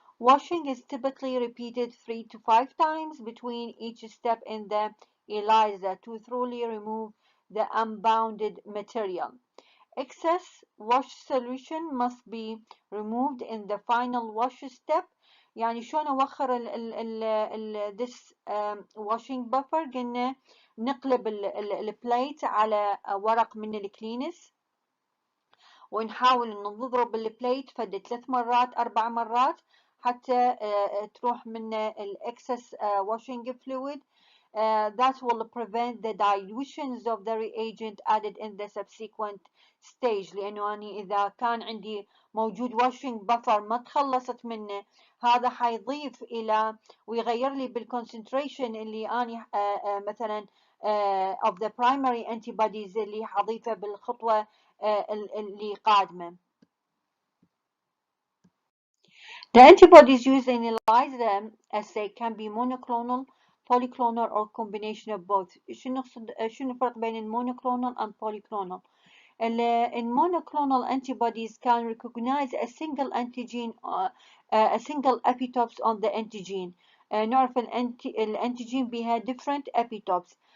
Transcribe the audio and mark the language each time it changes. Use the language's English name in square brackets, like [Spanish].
[English] Washing is typically repeated 3 to 5 times between each step in the ELISA to thoroughly remove the unbounded material. Excess wash solution must be removed in the final wash step. [Arabic] يعني شلون اوخر [English] this washing buffer؟ [Arabic] قلنا نقلب البليت على ورق من الكلينس ونحاول انه نضرب البليت فد 3 مرات 4 مرات حتى تروح من الاكسس [English] washing fluid. That will prevent the dilutions of the reagent added in the subsequent stage. [Arabic] لأنه أنا إذا كان عندي موجود [English] washing buffer [Arabic] ما تخلصت منه هذا حيضيف إلى ويغير لي بالconcentration اللي أنا مثلا [English] of the primary antibodies [Arabic] اللي حضيفه بالخطوة اللي قادمة. [English] The antibodies used in ELISA assay can be monoclonal, polyclonal or combination of both. [Arabic] شنو الفرق بين المونوكلونال [English] and polyclonal؟ [Arabic] المونوكلونال [English] antibodies can recognize a single antigen a single epitopes on the antigen. [Arabic] نعرف الانتيجين بها [English] different epitopes.